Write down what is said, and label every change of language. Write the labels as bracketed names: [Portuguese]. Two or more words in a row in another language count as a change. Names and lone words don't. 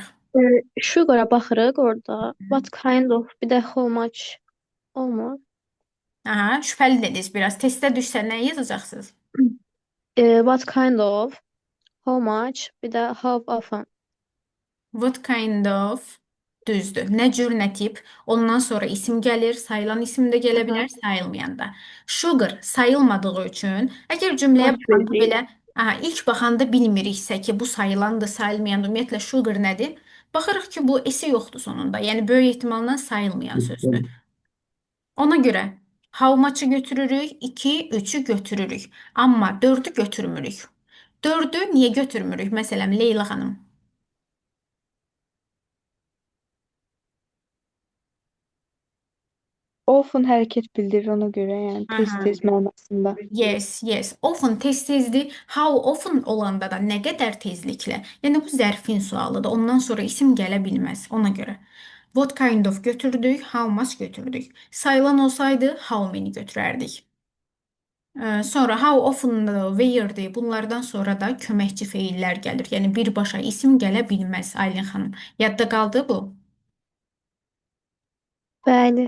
[Azerbaijani] Sugar-a baxırıq orada. [English] What kind of, [Azerbaijani] bir də [English] how much [Azerbaijani] olmur. Aha, şübhəli dediniz biraz. Testə düşsə nə yazacaqsınız? [English] What kind of, how much, [Azerbaijani] bir də [English] how often. What kind of? [Azerbaijani] Düzdür. Nə cür, nə tip. Ondan sonra isim gəlir. Sayılan isim də gələ bilər, sayılmayan da. Sugar sayılmadığı üçün əgər cümləyə Baş baxanda verdik. belə, aha, ilk baxanda bilmiriksə ki, bu sayılandır, sayılmayandır. Ümumiyyətlə sugar nədir? Baxırıq ki, bu esi yoxdur sonunda. Yəni böyük ehtimalla sayılmayan sözdür. Ona görə [English] how much- [Azerbaijani] ı götürürük, 2, 3-ü götürürük. Amma 4-ü götürmürük. 4-ü niyə götürmürük? Məsələn, Leyla xanım. Often hərəkət bildirir ona görə, yəni Aha. tez-tez mənasında. [English] Yes, yes. Often tez-tezdir. How often [Azerbaijani] olanda da nə qədər tezliklə. Yəni bu zərfin sualıdır. Ondan sonra isim gələ bilməz. Ona görə. [English] What kind of [Azerbaijani] götürdük, [English] how much [Azerbaijani] götürdük. Sayılan olsaydı [English] how many [Azerbaijani] götürərdik. Sonra [English] how often- [Azerbaijani] dır, where-dir. Bunlardan sonra da köməkçi feillər gəlir. Yəni birbaşa isim gələ bilməz Aylin xanım. Yadda qaldı bu? Bəli.